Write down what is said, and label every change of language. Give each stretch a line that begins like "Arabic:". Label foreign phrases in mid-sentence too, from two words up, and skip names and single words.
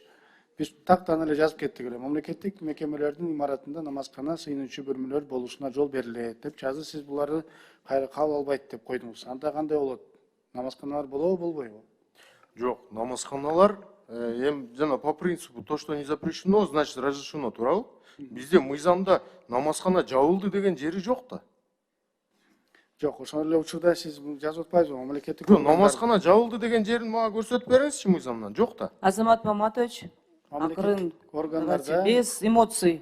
Kyrgyz: Биз тактан эле жазып кеттик эле. Мамлекеттик мекемелердин имаратында намазкана, сыйынуучу бөлмөлөр болушуна жол берилет депчи. Азыр сиз буларды кайра кабыл албайт деп койдуңуз. Анда кандай болот? Намазканалар болобу, болбойбу? Жок, намазканалар эми жана
Russian: по принципу то, что не запрещено, значит разрешено,
Kyrgyz: туурабы? Бизде мыйзамда намазкана жабылды деген жери жок да. Жок, ошол эле учурда сиз жазып атпайсызбы? Мамлекеттик Жок, намазкана жабылды деген жерин мага көрсөтүп бериңизчи мыйзамдан. Жок да. Азамат Маматович, мамлекеттик
Russian: давайте,
Kyrgyz: органдарда,
Russian: без эмоций.